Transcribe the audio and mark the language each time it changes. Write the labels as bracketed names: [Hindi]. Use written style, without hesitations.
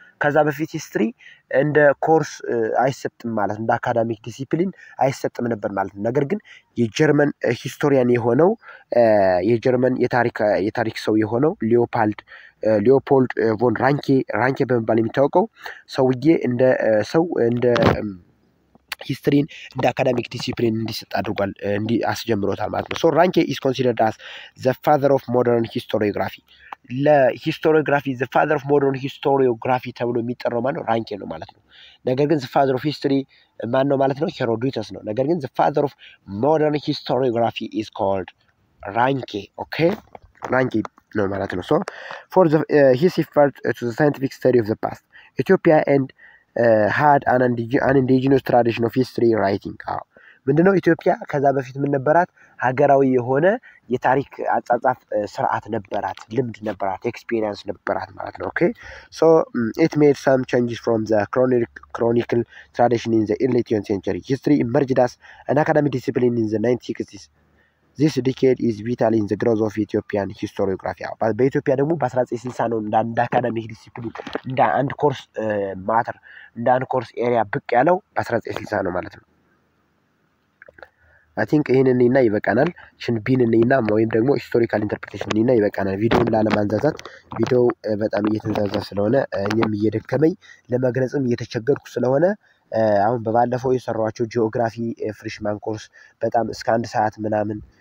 [Amharic] ከዛ በፊት ሂስትሪ እንደ ኮርስ አይሰጥም ማለት እንደ አካዳሚክ ዲሲፕሊን አይሰጥም ነበር ማለት ነው። ነገር ግን የጀርመን ሂስቶሪያን የሆነው የጀርመን የታሪክ ሰው የሆነው ሊዮፖልድ ቮን ራንኬ በመባል የሚታወቀው ሰውዬ እንደ ሂስትሪን እንደ አካዳሚክ ዲሲፕሊን እንዲሰጥ አድርጓል አስጀምሮታል ማለት ነው። ሶ ራንኬ [English] is considered as the father of modern historiography. [Amharic] ለሂስቶሪዮግራፊ [English] the father of modern historiography [Amharic] ተብሎ የሚጠራው ማለት ነው ራንኬ ነው ማለት ነው። ነገር ግን [English] the father of history [Amharic] ማን ነው ማለት ነው? ሄሮዶተስ ነው። ነገር ግን [English] the father of modern historiography is called ራንኬ። okay [Amharic] ራንኬ ነው ማለት ነው። [English] so for the his effort to the scientific study of the past, Ethiopia and had an indigenous tradition of history writing. [Amharic] ምንድነው? ኢትዮጵያ ከዛ በፊት ምን ነበራት? ሀገራዊ የሆነ የታሪክ አጻጻፍ ስርዓት ነበራት፣ ልምድ ነበራት፣ ኤክስፒሪየንስ ነበራት ማለት ነው። [English] okay so it made some changes from the chronicle tradition in the early 20th century. History emerged as an academic discipline in the 1960s. This decade is vital in the growth of Ethiopian historiography. [Amharic] በኢትዮጵያ ደግሞ በ1960 ነው እንደ አካዳሚክ ዲሲፕሊን እንደ አንድ ኮርስ ማተር እንደ አንድ ኮርስ ኤሪያ ብቅ ያለው በ1960 ነው ማለት ነው። [English] I think [Amharic] ይሄንን እና ይበቃናል። ሽንቢን እና ወይም ደግሞ ሂስቶሪካል ኢንተርፕሪቴሽን እና ይበቃናል። ቪዲዮውን ላለማንዛዛት ቪዲዮ በጣም እየተንዛዛ ስለሆነ እኔም እየደከመኝ ለመግለጽም እየተቸገርኩ ስለሆነ አሁን በባለፈው የሰራኋቸው ጂኦግራፊ ፍሬሽማን ኮርስ በጣም እስከ 1 ሰዓት ምናምን